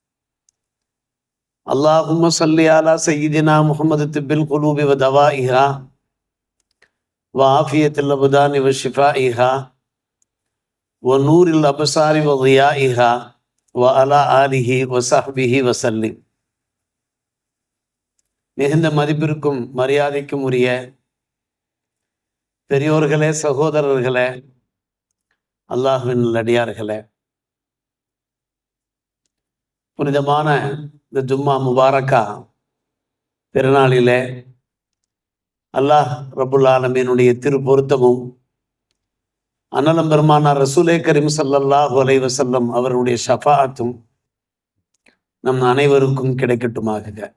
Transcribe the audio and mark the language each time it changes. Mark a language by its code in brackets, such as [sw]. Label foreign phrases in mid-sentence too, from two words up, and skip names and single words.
[ar] اللهم صل على سيدنا محمد طب القلوب ودوائها وعافية الأبدان وشفائها ونور الأبصار وضيائها وعلى آله وصحبه وسلم. [ta] மிகுந்த மதிப்பிற்கும் மரியாதைக்கும் உரிய பெரியோர்களே, சகோதரர்களே, அல்லாஹ்வின் நல்லடியார்களே, புனிதமான இந்த [ar] جمعة مباركة [ta] பெருநாளிலே [ar] الله رب العالمين [ta] திருப்பொருத்தமும் அன்னலம் பெருமானார் [ar] رسول كريم صلى الله عليه وسلم [ta] அவருடைய ஷஃபாஅத்தும் நம் அனைவருக்கும் கிடைக்கட்டுமாக.